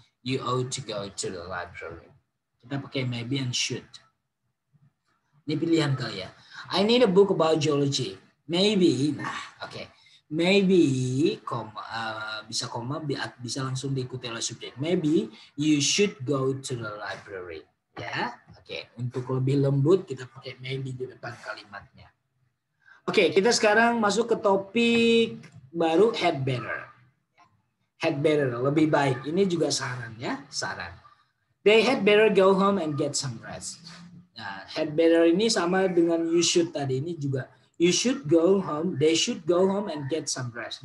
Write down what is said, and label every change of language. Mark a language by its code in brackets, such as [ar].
[en] You ought to go to the library. [id] Kita pakai [en] maybe and should. [id] Ini pilihan kalian. [en] I need a book about geology. Maybe, nah, oke. [id] Maybe, bisa langsung diikuti oleh subjek. [en] Maybe you should go to the library. [id] Ya, oke. Untuk lebih lembut kita pakai maybe di depan kalimatnya. Oke, kita sekarang masuk ke topik baru, had better. Had better, lebih baik. Ini juga saran, ya, saran. [en] They had better go home and get some rest. [id] Nah, had better ini sama dengan [en] you should [id] tadi, ini juga. [en] You should go home, they should go home and get some rest.